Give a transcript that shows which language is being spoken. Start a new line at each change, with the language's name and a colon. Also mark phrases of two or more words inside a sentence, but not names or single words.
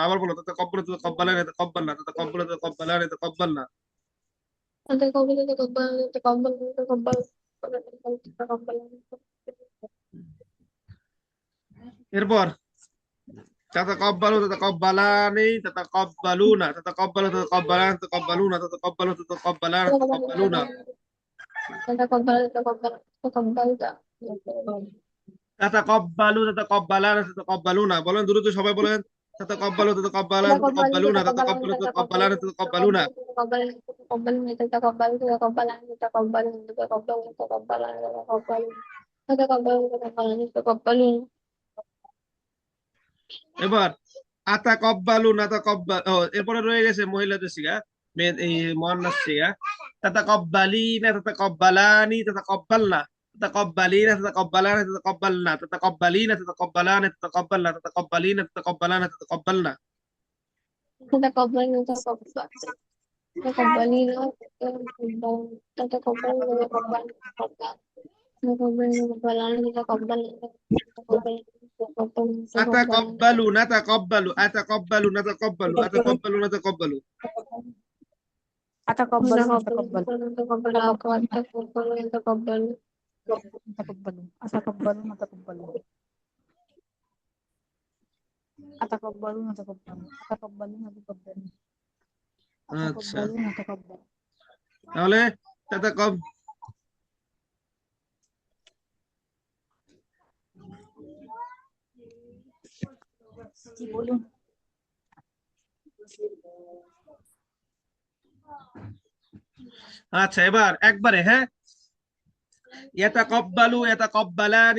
Bangla: আবার বলো,
Arabic: تتقبل تتقبلان يتقبلن. تتقبل تتقبلان يتقبلن. এরপর تتقبل تتقبلان تتقبلون. تتقبل تتقبلان تتقبلون. تتقبل تتقبلان تتقبلون. تتقبل تتقبلان تتقبلون.
Bangla: বলেন দ্রুত, সবাই বলেন।
Arabic: تتقبلوا تتقبلان تتقبلون تتقبلوا تتقبلان تتقبلون এবার أتقبل نتقبل
Bangla: এরপরে রয়ে গেছে মহিলাদের সিগা মেয়ে
Arabic: এই মুয়ান্নাস সিগা تتقبلين تتقبلان تتقبلن تتقبلين تتقبلان تتقبلن تتقبلين تتقبلان تتقبلن تتقبلين تتقبلان تتقبلن أتقبل نتقبل أتقبل نتقبل أتقبل نتقبل أتقبل أتقبل أتقبل أتقبل أتقبل أتقبل أتقبل أتقبل أتقبل
Bangla: আচ্ছা
Arabic: أتقبل أتقبل
Bangla: তাহলে তাতাকাব জি বলুন আচ্ছা এবার একবারে হ্যাঁ
Arabic: يتقبل يتقبلان